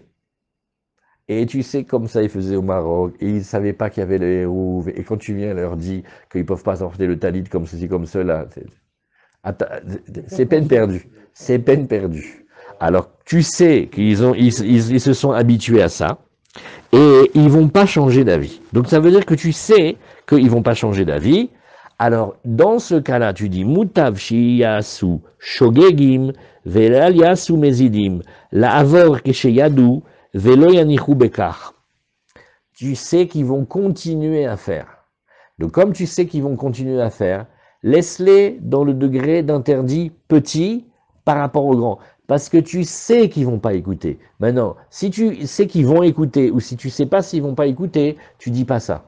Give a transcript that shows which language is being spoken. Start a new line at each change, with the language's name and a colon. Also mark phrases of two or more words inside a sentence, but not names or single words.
French: Et tu sais comme ça ils faisaient au Maroc, et ils savaient pas qu'il y avait le Hérouv, et quand tu viens leur dis qu'ils peuvent pas sortir le talit comme ceci, comme cela, c'est peine perdue. C'est peine perdue. Alors, tu sais qu'ils se sont habitués à ça, et ils vont pas changer d'avis. Donc, ça veut dire que tu sais qu'ils vont pas changer d'avis. Alors, dans ce cas-là, tu dis,
Hebrew: מוטב שיעשו שוגגים, ואל יעשו מזידים, לא עבור כשיודעו, ולא יניחו בכך.
French: Tu sais qu'ils vont continuer à faire. Donc, comme tu sais qu'ils vont continuer à faire, laisse-les dans le degré d'interdit petit par rapport au grand. Parce que tu sais qu'ils vont pas écouter. Maintenant, si tu sais qu'ils vont écouter, ou si tu sais pas s'ils vont pas écouter, tu dis pas ça.